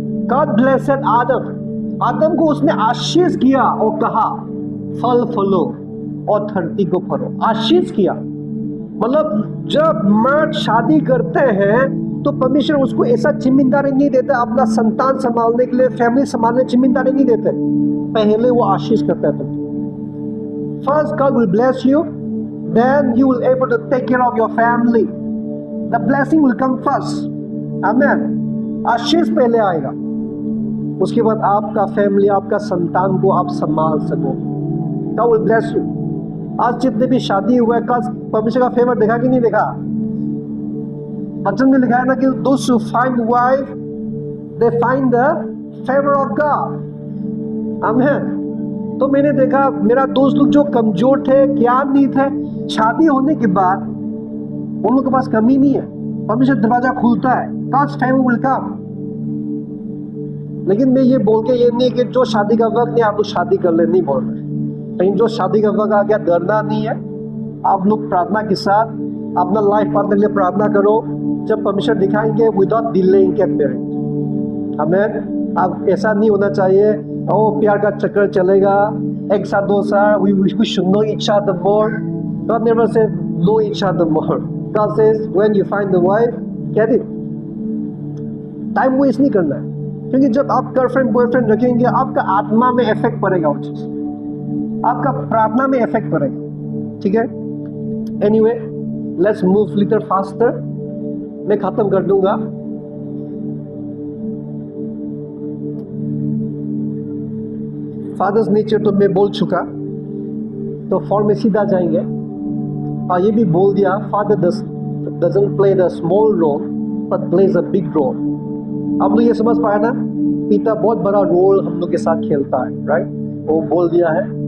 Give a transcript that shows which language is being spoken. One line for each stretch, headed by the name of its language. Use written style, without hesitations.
Hindi: God blessed आदम। आदम को उसने आशीष किया और कहा फल फलो और धरती को भरो। आशीष किया मतलब जब मर्द शादी करते हैं तो परमेश्वर उसको ऐसा जिम्मेदारी नहीं देता अपना संतान संभालने के लिए, फैमिली संभालने जिम्मेदारी नहीं देते। पहले वो आशीष करता है।
English: First, God will bless you, then you will able to take care of your family. The blessing will come first. Amen.
Hindi: आशीष पहले आएगा, उसके बाद आपका फैमिली, आपका संतान को आप संभाल सको।
English: God will bless you.
Hindi: आज जितने भी शादी हुआ है, कल परमेश्वर का फेवर देखा कि नहीं देखा? वचन में लिखा है ना कि
English: those who find wife, they find the favor of God. Amen.
Hindi: तो मैंने देखा मेरा दोस्त लोग जो कमजोर थे, ज्ञान नहीं थे, शादी होने के बाद उन लोगों के पास कमी नहीं है। परमेश्वर दरवाजा खुलता है,
English: God's favor will come।
Hindi: लेकिन मैं ये बोल के ये नहीं कि जो शादी का वक्त नहीं आप लोग शादी कर ले, नहीं बोल रहे। लेकिन जो शादी का वक्त आ गया, डरना नहीं है। आप लोग प्रार्थना के साथ अपना लाइफ पार्टनर के लिए प्रार्थना करो। जब परमेश्वर दिखाएंगे
English: Without delaying get married.
Hindi: हमें अब ऐसा नहीं होना चाहिए ओ प्यार का चक्कर चलेगा, एक साथ 2 साल,
English: we should know each other more. God never said know each other more. God says when you find the wife, get it.
Hindi: Time waste नहीं करना है, क्योंकि जब आप गर्लफ्रेंड बॉयफ्रेंड रखेंगे आपका आत्मा में इफेक्ट पड़ेगा, वो चीज आपका प्रार्थना में इफेक्ट पड़ेगा। ठीक है,
English: Anyway let's move little faster.
Hindi: मैं खत्म कर दूंगा। फादर्स नेचर तो मैं बोल चुका, तो फॉर्म में सीधा जाएंगे। और ये भी बोल दिया,
English: Father doesn't play the small role but plays a big role।
Hindi: आप लोग ये समझ पाए ना, पिता बहुत बड़ा रोल हम लोग के साथ खेलता है, राइट? वो बोल दिया है।